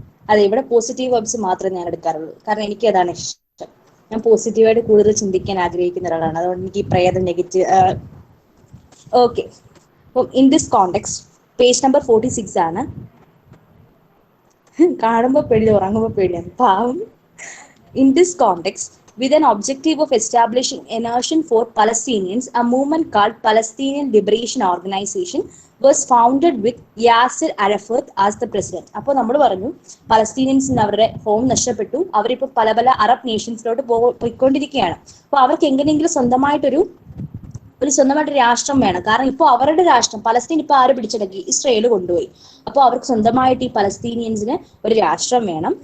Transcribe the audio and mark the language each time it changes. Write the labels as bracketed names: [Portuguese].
[Malayalam] അതെ, ഇവിടെ positive vibes മാത്രമേ ഞാൻ എടുക്കാറുള്ളൂ. കാരണം എനിക്ക് അതാണ് ഇഷ്ടം. ഞാൻ പോസിറ്റീവായിട്ട് കൂടുതൽ ചിന്തിക്കാൻ ആഗ്രഹിക്കുന്ന ഒരാളാണ്. അതുകൊണ്ട് എനിക്ക് ഈ പ്രേതം, നെഗറ്റീവ്. ഓക്കെ, അപ്പം [English] in this context [Malayalam] page number 46 ആണ്. കാണുമ്പോൾ പേടി, ഉറങ്ങുമ്പോൾ പേടിയാണ് പാവം. [English] In this context, with an objective of establishing a nation for Palestinians, a movement called Palestinian Liberation Organization was founded with Yasser Arafat as the president. [Malayalam] അപ്പോൾ നമ്മൾ പറഞ്ഞു പലസ്തീനിയൻസിന് അവരുടെ ഹോം നഷ്ടപ്പെട്ടു, അവരിപ്പോൾ പല പല അറബ് നേഷൻസിലോട്ട് പോയിക്കൊണ്ടിരിക്കുകയാണ്. അപ്പോൾ അവർക്ക് എങ്ങനെയെങ്കിലും സ്വന്തമായിട്ട് രാഷ്ട്രം വേണം. കാരണം ഇപ്പോൾ അവരുടെ രാഷ്ട്രം പലസ്തീൻ ഇപ്പോൾ ആര് പിടിച്ചടക്കി? ഇസ്രയേൽ കൊണ്ടുപോയി. അപ്പോൾ അവർക്ക് സ്വന്തമായിട്ട് ഈ പലസ്തീനിയൻസിന് ഒരു രാഷ്ട്രം വേണം.